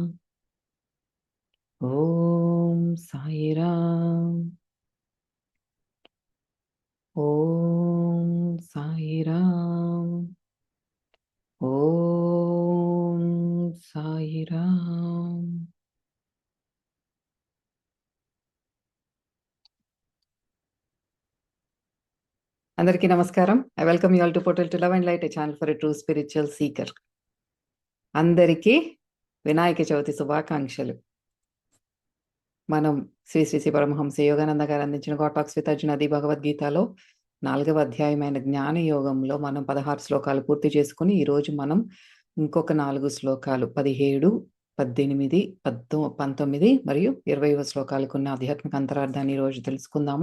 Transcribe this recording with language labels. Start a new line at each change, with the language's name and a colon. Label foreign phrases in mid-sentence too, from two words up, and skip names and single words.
Sanskrit: ॐ साईराम। ॐ साईराम। ॐ साईराम।
Telugu: అందరికీ నమస్కారం.
English: I welcome you all to Portal to Love and Light, a channel for a true spiritual seeker.
Telugu: అందరికీ వినాయక చవితి శుభాకాంక్షలు. మనం శ్రీ శ్రీ శ్రీ పరమహంస యోగానంద గారు అందించిన గాడ్ టాక్స్ విత్ అర్జున్ అది భగవద్గీతలో 4వ అధ్యాయమైన జ్ఞాన యోగంలో మనం 16 శ్లోకాలు పూర్తి చేసుకుని ఈరోజు మనం ఇంకొక 4 శ్లోకాలు 17, 18, 19 మరియు 20వ శ్లోకాలకు ఉన్న ఆధ్యాత్మిక అంతరార్థాన్ని ఈరోజు తెలుసుకుందాము.